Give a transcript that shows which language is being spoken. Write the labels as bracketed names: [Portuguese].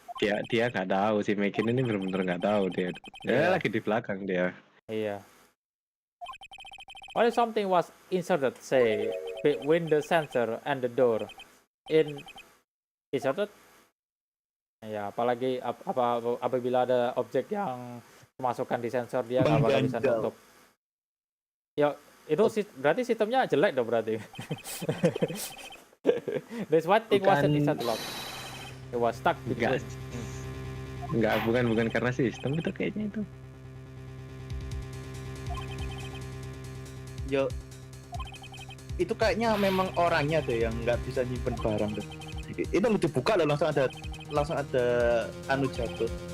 [Indonesian] Dia nggak tahu si Mekin ini benar-benar nggak tahu dia. Iya. Lagi di belakang dia. iya. [English] What if something was inserted, say, between the sensor and the door? [Indonesian] Inserted? Ya, apalagi apabila ada objek yang dimasukkan di sensor dia nggak bakal bisa Mengganjal. nutup. Ya, itu berarti sistemnya jelek dong berarti. [English] This white thing wasn't inside the lock. It was stuck [Indonesian] Enggak. [English] between. [Indonesian] Enggak, bukan karena sistem itu kayaknya itu. Yo, itu kayaknya memang orangnya tuh yang nggak bisa nyimpen barang tuh. Itu lu dibuka loh langsung ada anu jatuh.